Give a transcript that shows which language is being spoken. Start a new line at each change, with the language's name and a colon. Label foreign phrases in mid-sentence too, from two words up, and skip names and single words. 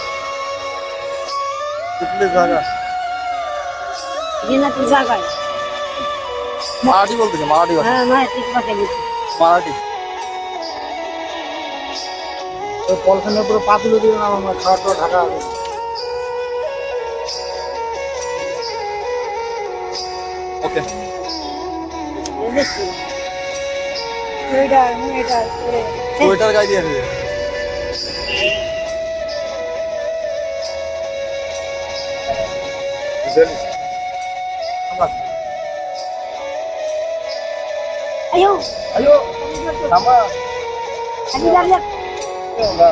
Marathi: कुठली जागा? जिल्ह्यातली जागा आहे. मराठी बोलते का? मराठी भाषा? हा माहिती बघायला. मराठी।
Bangla: तो পলখানের উপরে পা তুলে দিলেন, আমার খাওয়া টাওয়া ঢাকা আছে। ওকে। সোয়েটার গায়ে দিয়ে দেবে।
Indonesian: Ayo. Ayo, sama. Lihat, lihat. Enggak.